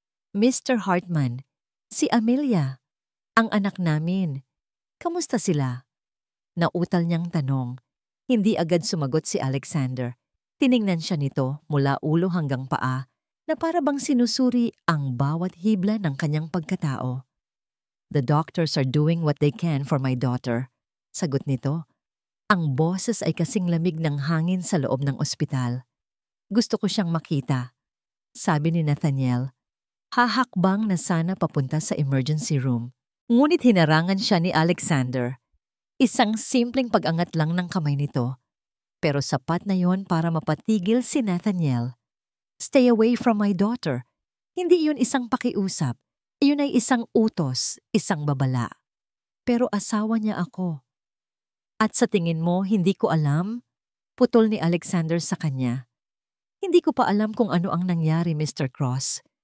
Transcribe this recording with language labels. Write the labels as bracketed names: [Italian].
[Filipino] Mr. Hartman, si Amelia, ang anak namin. Kamusta sila? Nautal niyang tanong. Hindi agad sumagot si Alexander. Tiningnan siya nito mula ulo hanggang paa na para bang sinusuri ang bawat hibla ng kanyang pagkatao. [English] The doctors are doing what they can for my daughter. [Filipino] Sagot nito. Ang boses ay kasing lamig ng hangin sa loob ng ospital. Gusto ko siyang makita. Sabi ni Nathaniel. Hahakbang na sana papunta sa emergency room. Ngunit hinarangan siya ni Alexander. Isang simpleng pag-angat lang ng kamay nito. Pero sapat na yon para mapatigil si Nathaniel. [English] Stay away from my daughter. [Filipino] Hindi iyon isang pakiusap. Iyon ay isang utos, isang babala. Pero asawa niya ako. At sa tingin mo, hindi ko alam? Putol ni Alexander sa kanya. Hindi ko pa alam kung ano ang nangyari, Mr. Cross.